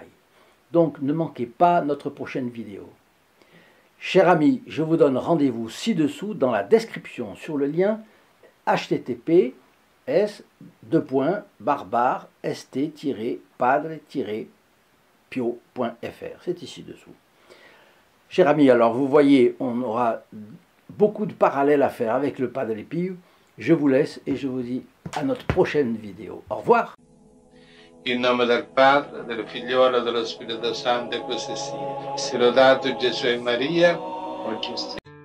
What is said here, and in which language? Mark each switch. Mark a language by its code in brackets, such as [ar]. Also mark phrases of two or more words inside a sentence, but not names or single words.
[fr] Donc ne manquez pas notre prochaine vidéo. Chers amis, je vous donne rendez-vous ci-dessous dans la description sur le lien https://st-padre-pio.fr. C'est ici dessous. Chers amis, alors vous voyez, on aura beaucoup de parallèles à faire avec le Padre Pio. Je vous laisse et je vous dis à notre prochaine vidéo. Au revoir. [it] In nome del Padre, del Figliolo e dello Spirito Santo, e così sia. Sia lodato Gesù e Maria, oggi